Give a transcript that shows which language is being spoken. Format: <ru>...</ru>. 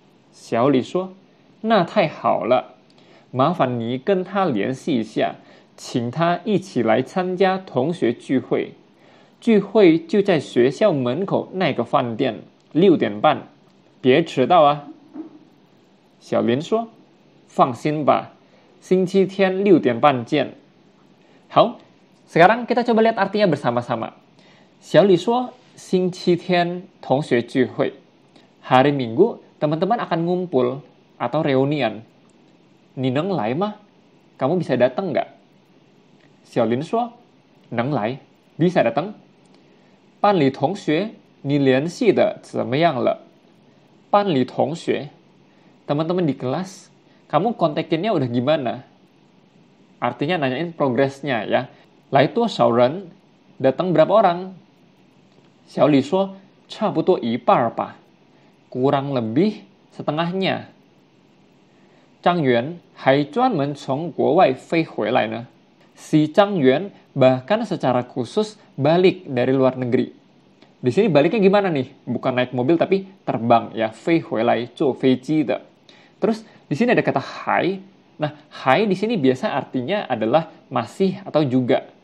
<zh>小李说：“那太好了，麻烦你跟他联系一下，请他一起来参加同学聚会。聚会就在学校门口那个饭店，6点半，别迟到啊。” 小林说：“放心吧，星期天6点半见。” 好。</zh> <id>Sekarang kita coba lihat artinya bersama-sama.</id> <zh>小李说星期天同学聚会.</zh> <id>hari Minggu teman-teman akan ngumpul atau reunian.</id> <zh>Ni neng lai mah?</zh> <id>Kamu bisa datang nggak? Xiaolin</id> <zh>shuo, neng lai,</zh> <id>bisa datang.</id> <zh>班里同学，你联系的怎么样了？班里同学，</zh> <id>teman-teman di kelas, kamu kontakinnya udah gimana? Artinya nanyain progresnya ya.</id> <zh>Lai tuo shao ren,</zh> <id>datang berapa orang? Xiao Li shuo,</id> <zh>差不多一半吧.</zh> <id>Kurang lebih setengahnya.</id> <zh>Zhang Yuan 还专门从国外飞回来呢.</zh> <id>Si Zhang Yuan bahkan secara khusus balik dari luar negeri. Di sini baliknya gimana nih? Bukan naik mobil tapi terbang ya,</id> <zh>飞回来坐飞机的.</zh> <id>Terus di sini ada kata hai. Nah, hai di sini biasa artinya adalah masih atau juga.</id>